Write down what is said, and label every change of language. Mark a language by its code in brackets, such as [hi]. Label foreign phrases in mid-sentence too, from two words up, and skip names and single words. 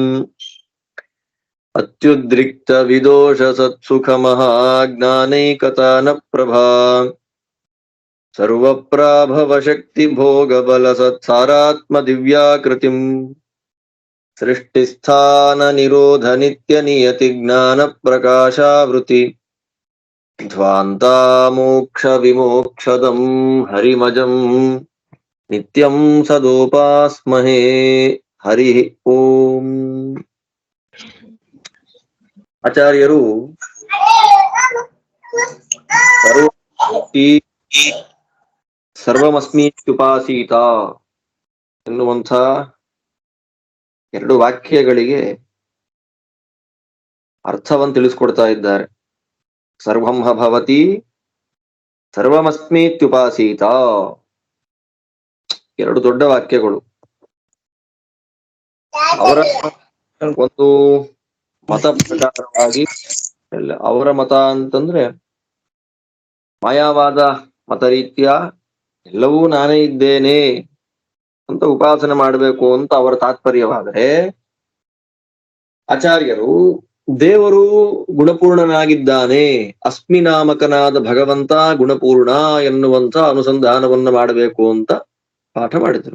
[sa] अत्युद्रिक्त विदोष सत्सुख महाज्ञानैकतान प्रभा सर्वप्राभव शक्ति भोग बल सत्सारात्म दिव्याकृतिम् सृष्टिस्थान निरोध नित्य नियति ज्ञान प्रकाशावृति ध्वान्ता मोक्ष विमोक्षदं हरिमजं नित्यं सदोपास्महे। हरि ओम। [kn] ಆಚಾರ್ಯರು ಸರ್ವಮಸ್ಮೀತ್ಯುಪಾಸೀತ ಎನ್ನುವಂಥ ಎರಡು ವಾಕ್ಯಗಳಿಗೆ ಅರ್ಥವನ್ನು ತಿಳಿಸ್ಕೊಡ್ತಾ ಇದ್ದಾರೆ. [sa] ಸರ್ವಂ ಭವತಿ ಸರ್ವಮಸ್ಮೀತ್ಯುಪಾಸೀತ, [kn] ಎರಡು ದೊಡ್ಡ ವಾಕ್ಯಗಳು. ಅವರ ಒಂದು ಮತ ಪ್ರಕಾರವಾಗಿ, ಅವರ ಮತ ಅಂತಂದ್ರೆ ಮಾಯಾವಾದ ಮತ ರೀತ್ಯ ಎಲ್ಲವೂ ನಾನೇ ಇದ್ದೇನೆ ಅಂತ ಉಪಾಸನೆ ಮಾಡಬೇಕು ಅಂತ ಅವರ ತಾತ್ಪರ್ಯವಾದರೆ, ಆಚಾರ್ಯರು ದೇವರು ಗುಣಪೂರ್ಣನಾಗಿದ್ದಾನೆ, ಅಸ್ಮಿ ನಾಮಕನಾದ ಭಗವಂತ ಗುಣಪೂರ್ಣ ಎನ್ನುವಂತ ಅನುಸಂಧಾನವನ್ನ ಮಾಡಬೇಕು ಅಂತ ಪಾಠ ಮಾಡಿದರು.